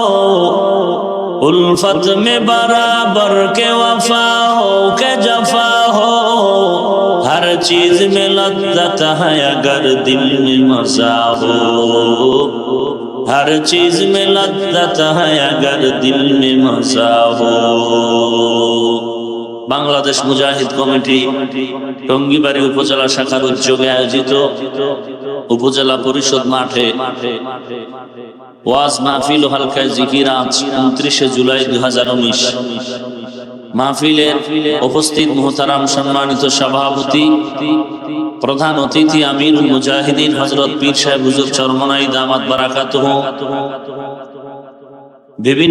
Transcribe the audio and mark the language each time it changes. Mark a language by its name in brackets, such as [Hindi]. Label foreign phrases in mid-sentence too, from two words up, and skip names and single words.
[Urdu] الفت میں برابر کے وفا ہو کہ جفا ہو. ہر چیز میں لذت ہے اگر دل میں مزہ ہو. ہر چیز میں لذت ہے اگر دل میں مزہ ہو. [Bangla] বাংলাদেশ মুজাহিদ কমিটি টঙ্গীবাড়ি উপজেলা শাখার উদ্যোগে আয়োজিত উপজেলা পরিষদ মাঠে ওয়াজ মাহফিল ও হালকা জিকিরাত 29 জুলাই 2019। মাহফিলের উপস্থিত মুহতারাম সম্মানিত সভাপতি প্রধান অতিথি আমিরুল মুজাহিদিন হযরত পীর সাহেব হুজুর চরমনাই দামাত বারাকাতুহু, বিভিন্ন